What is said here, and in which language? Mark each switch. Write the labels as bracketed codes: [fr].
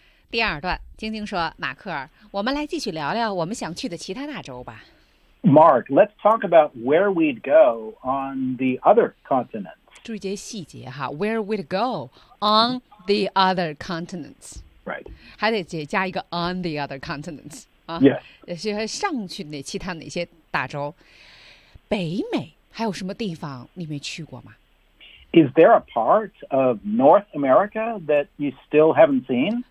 [zh] 第二段，晶晶说：“马克，我们来继续聊聊我们想去的其他大洲吧。” [en] Mark, let's talk about where we'd go on the other continents. [zh] 注意些细节哈 [en] ，where we'd go on the other continents. Right. [zh] 还得再加一个 [en] on the other continents [zh] 啊。 [en] Yes. [zh] 是上去那其他哪些大洲？北美还有什么地方你没去过吗？ [en] Is there a part of North America that you still haven't seen?